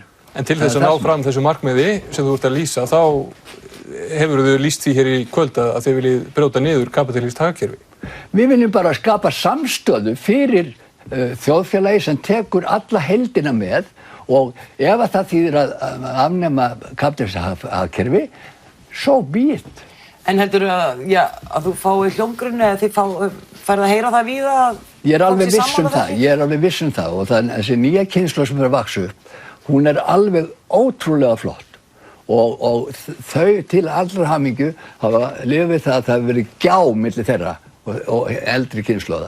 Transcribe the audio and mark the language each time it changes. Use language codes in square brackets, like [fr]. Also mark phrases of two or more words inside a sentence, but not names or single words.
[is] En til þess að ná fram þessu markmiði sem þú ert að lýsa, þá hefur þú lýst því hér í kvöld að þið viljið brjóta niður kapítalískt hagkerfi. Við viljum bara skapa samstöðu fyrir þjóðfélagi sem tekur alla heildina með og ef að það þýðir að afnema kapítalískt hagkerfi, [en] so be it. [is] En heldurðu að þú fái hljómgrunn eða þið færð að heyra það víða? Ég er alveg viss um það og þessi nýja kynslóð sem er að vaxa upp, hún er alveg ótrúlega flott. Og þau til allra hamingju hafa lifað við það að það hefur verið gjá milli þeirra og eldri kynslóða.